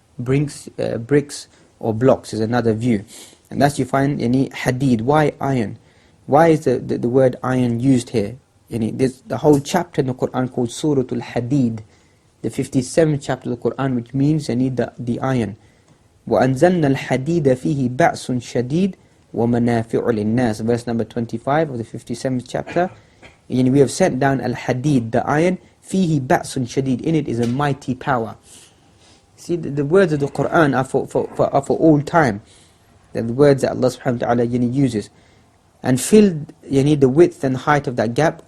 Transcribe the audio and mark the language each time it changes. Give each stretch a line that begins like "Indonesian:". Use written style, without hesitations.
English: Bricks or blocks is another view. And thus you find Hadid. Why iron? Why is the word iron used here? There's the whole chapter in the Quran called Surah Al-Hadid, the 57th chapter of the Quran, which means the iron.
Arabic: وَأَنزَلْنَا الْحَدِيدَ فِيهِ بَعْسٌ شَدِيدٌ وَمَنَافِعُ لِلنَّاسِ, verse number 25 of the 57th chapter.
English: We have sent down al-hadid, the iron,
Arabic: فِيهِ بَعْسٌ شَدِيدٌ,
English: in it is a mighty power. See, the words of the Quran are for all time. They're the words that Allah subhanahu wa ta'ala uses. And filled the width and height of that gap.